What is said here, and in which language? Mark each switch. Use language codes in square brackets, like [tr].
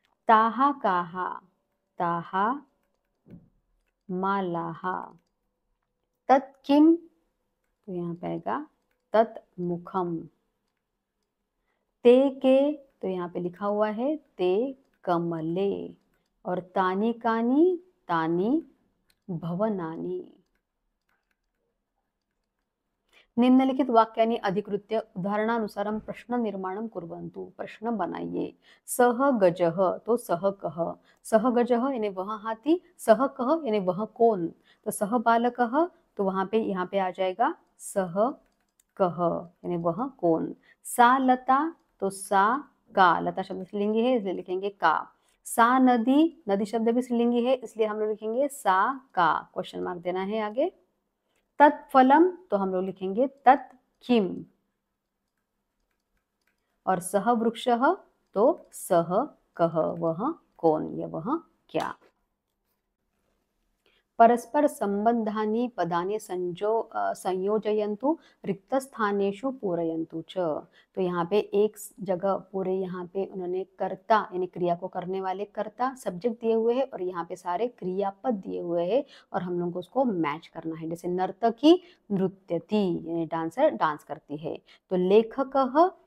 [sa] ताः काः, ताः मालाः। तत् किम, [hi] तो यहाँ पे आएगा तत् मुखम। [sa] ते के, [hi] तो यहाँ पे लिखा हुआ है [sa] ते कमले। और तानि कानि, तानि भवनानि। निम्नलिखित वाक्यानि अधिकृत्य उदाहरणानुसारं प्रश्न निर्माणं कुर्वन्तु। [hi] प्रश्न बनाइए। [sa] सह गजः, [hi] तो [sa] सह कह, [hi] सह गजः यानी वह हाथी, सह कह यानी वह कौन, तो [sa] सह बालकः, [hi] तो वहां पे यहाँ पे आ जाएगा सह कह यानी वह कौन। [sa] सा लता, [hi] तो [sa] सा का, [hi] लता शब्द स्त्रीलिंगी है इसलिए लिखेंगे का। [sa] सा नदी, [hi] नदी शब्द भी स्त्रीलिंगी है इसलिए हम लोग लिखेंगे [sa] सा का, [hi] क्वेश्चन मार्क देना है आगे। [sa] तत्फलम, [hi] तो हम लोग लिखेंगे [sa] तत् किम। [hi] और [sa] सह वृक्षः, [hi] तो [sa] सह कह, [hi] वह कौन या वह क्या। [sa] परस्पर संबंधानि पदानि संयोजयन्तु रिक्तस्थानेषु पूरयन्तु च। [hi] तो यहाँ पे एक जगह पूरे यहाँ पे उन्होंने कर्ता यानी क्रिया को करने वाले कर्ता सब्जेक्ट दिए हुए हैं और यहाँ पे सारे क्रियापद दिए हुए हैं और हम लोग को उसको मैच करना है। जैसे [sa] नर्तकी नृत्यति [hi] यानी डांसर डांस करती है, तो लेखकः